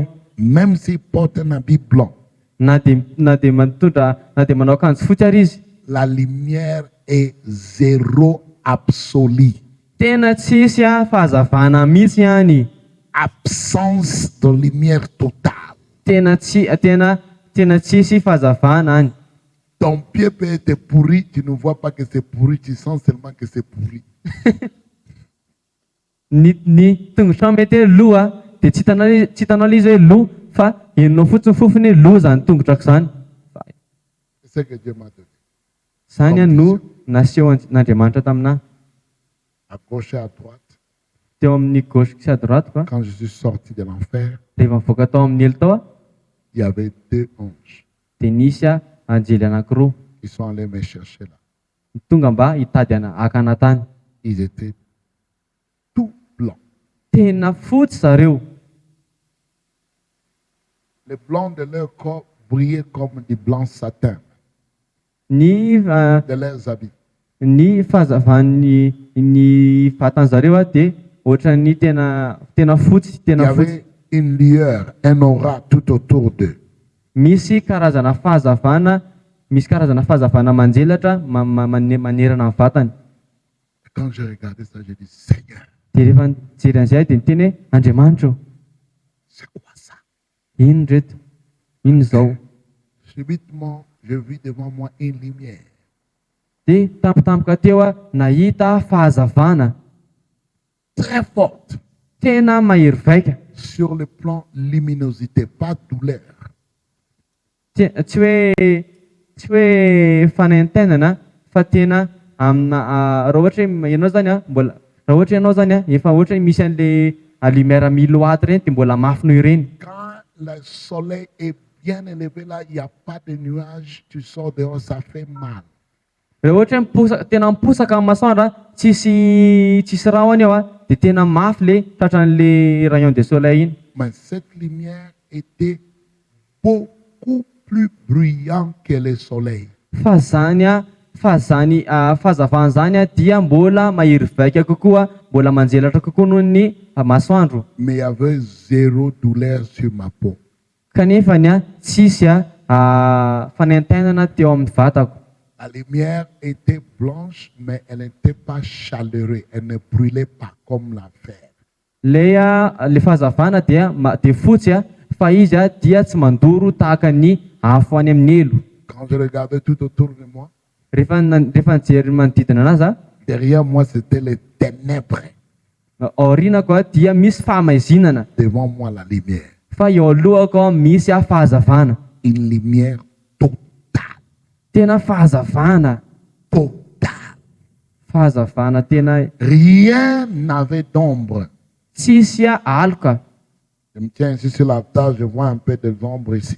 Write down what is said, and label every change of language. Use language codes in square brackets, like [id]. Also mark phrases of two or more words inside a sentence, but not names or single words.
[fr] Même s'il porte un habit blanc, [mg] Na dia manao akanjo fotsy ary izy, [fr] la lumière est zéro absolue. [mg] tena tsisy fahazavana mihitsy any. [fr] Absence de lumière totale. [mg] Tena tsisy fahazavana any. [fr] Ton pied peut être pourri, tu ne vois pas que c'est pourri, tu sens seulement que c'est pourri. [mg] Ny tongotra mety hoe loha dia tsy hitanao ilay izy hoe loha fa henonao fotsiny fofony hoe loha zany tongotrako zany. [fr] C'est ce que Dieu m'a donné. [mg] Izany no naseho n'Andriamanitra taminahy. [fr] À gauche et à droite, [mg] Teo amin'ny gauche sy [fr] à droite quand je suis sorti de l'enfer, [mg] rehefa mivoaka tao amin'ny elo tao [fr] il y avait 2 anges. [mg] dia nisy anjely anankiroa [fr] Ils sont allés me chercher là. [mg] tonga mba hitady hakana tany. [fr] Ils étaient tout blancs. [mg] Tena fotsy zareo. [fr] Le blanc de leur corps brillait comme du blanc satin [mg] Ny [fr] de leurs habits. [mg] fahazavan'ny ny vatan'zareo dia ohatran'ny tena fotsy, [fr] Il y [mg] tena fotsy. [fr] avait une lueur, un aura tout autour d'eux. [mg] Misy karazana fahazavana manjelatra manerana ny vatany. [fr] Quand j'ai regardé ça, j'ai dit, Seigneur, [mg] Dia rehefa nijery an'izay dia niteny hoe Andriamanitra, [fr] c'est quoi ça? [mg] ino reto? Ino izao? [fr] Subitement, je vis devant moi une lumière. [mg] Dia tampotampoka teo nahita fahazavana [fr] Très forte. [mg] tena mahery vaika. [fr] Sur le plan luminosité, pas douleur. [mg] Tsy hoe fanaintainana fa tena amina raha ohatra hoe ianao zany mbola raha ohatra ianao zany efa ohatra hoe misy an' [fr] le lumière [mg] miloaty ireny dia mbola mafy noho ireny. [fr] Quand le soleil est bien élevé là, il n'y a pas de nuages, tu sors dehors, ça fait mal. [mg] Raha ohatra hoe tena miposaka amin'ny masoandro tsisy rahony ao dia tena mafy le tratran' [fr] le rayon de soleil [mg] iny. [fr] Mais cette lumière était beaucoup plus brillante que le soleil. [mg] Fa zany fahazavana zany dia mbola mahery vaika kokoa, mbola manjelatra kokoa noho ny masoandro. [fr] Mais il y avait zéro douleur sur ma peau. [mg] Kanefa tsisy fanaintainana teo amin'ny vatako. [fr] La lumière était blanche, mais elle n'était pas chaleureuse. Elle ne brûlait pas comme la fer. [mg] Le fahazavana dia fotsy fa izy dia tsy mandoro tahaka ny afo any amin'ny elo. [fr] Quand je regardais tout autour de moi, [mg] Rehefa nijery manodidina anazy [fr] derrière moi, c'était les ténèbres. [mg] aorianako dia misy fahamaizina. [fr] Devant moi, la lumière. [mg] Fa eo alohako misy fahazavana. [fr] Une lumière totale. [mg] Tena fahazavana. [fr] Totale. [mg] Fahazavana tena. [fr] Rien n'avait d'ombre. [mg] Tsisy aloka. [fr] Je me tiens ici sur la table, je vois un peu de l'ombre ici.